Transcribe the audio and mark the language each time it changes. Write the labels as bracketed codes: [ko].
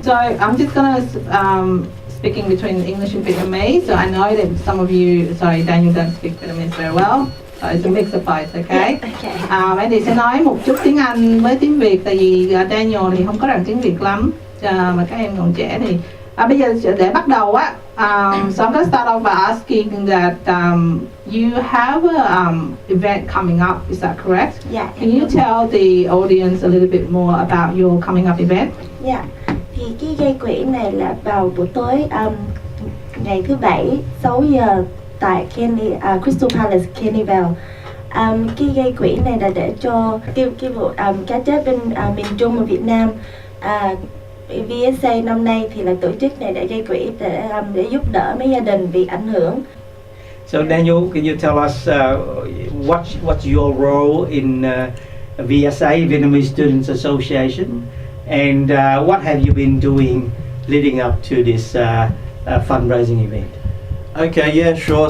[en] So I'm just gonna speaking between English and Vietnamese. So I know that some of you, Daniel don't speak Vietnamese very well. So it's a mix of both, okay? Yeah, okay. [vi] Em thì sẽ nói một chút tiếng Anh với tiếng Việt, tại vì Daniel thì không có rành tiếng Việt lắm, mà các em còn trẻ thì bây giờ để bắt đầu á, [en] so I'm gonna start off by asking that you have a event coming up, is that correct? Yeah. Can you tell the audience a little bit more about your coming up event? [vi] Dạ. Thì cái gây quỹ này là vào buổi tối ngày thứ Bảy 6 giờ tại Crystal Palace, Kennyville. Cái gây quỹ này là để cho cái vụ cá chết bên miền Trung và Việt Nam. VSA năm nay thì là tổ chức này để gây quỹ để giúp đỡ mấy gia đình bị ảnh hưởng. [en] So Daniel, can you tell us what's your role in VSA, Vietnamese Students Association, and what have you been doing leading up to this fundraising event? Okay, yeah, sure.